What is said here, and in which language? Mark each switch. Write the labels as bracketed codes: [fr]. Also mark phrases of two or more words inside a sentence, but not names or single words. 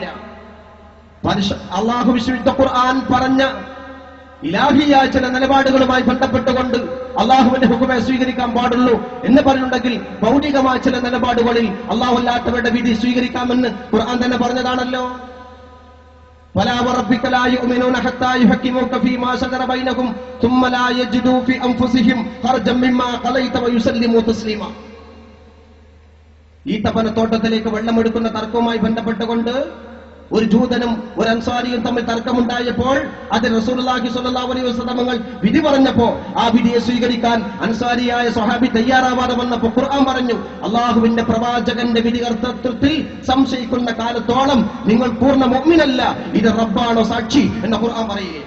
[ml] അല്ലാഹു വിശുദ്ധ ഖുർആൻ പറഞ്ഞ ഇലാഹിയായ ചില നിലപാടുകളുമായി ബന്ധപ്പെട്ടുകൊണ്ട് അള്ളാഹുവിന്റെ ഹുക്കുമെ സ്വീകരിക്കാൻ പാടുള്ളൂ എന്ന് പറഞ്ഞിട്ടുണ്ടെങ്കിൽ ഭൗതികമായ ചില നിലപാടുകളിൽ അള്ളാഹു അല്ലാത്തവരുടെ വിധി സ്വീകരിക്കാമെന്ന് ഖുർആൻ തന്നെ പറഞ്ഞതാണല്ലോ. [ar] فلا وربك لا يؤمنون حتى يحكموك فيما شجر بينهم ثم لا يجدوا في انفسهم حرجا مما قضيت ويسلموا تسليما. [ml] ഈത്തപ്പനത്തോട്ടത്തിലേക്ക് വെള്ളമെടുക്കുന്ന തർക്കവുമായി ബന്ധപ്പെട്ടുകൊണ്ട് ഒരു ജൂതനും ഒരു അൻസാരിയും തമ്മിൽ തർക്കമുണ്ടായപ്പോൾ അതിൽ [ar] رسول الله صلى الله عليه وسلم [ml] വിധി പറഞ്ഞപ്പോ ആ വിധിയെ സ്വീകരിക്കാൻ അൻസാരിയായ സ്വഹാബി തയ്യാറാവാതെ വന്നപ്പോൾ ഖുർആൻ പറഞ്ഞു, അള്ളാഹുവിന്റെ പ്രവാചകന്റെ വിധികർത്തൃത്വത്തിൽ സംശയിക്കുന്ന കാലത്തോളം നിങ്ങൾ പൂർണ്ണ മുഅ്മിനല്ല, ഇത് റബ്ബാണോ സാക്ഷി എന്ന് ഖുർആൻ പറയുകയാണ്.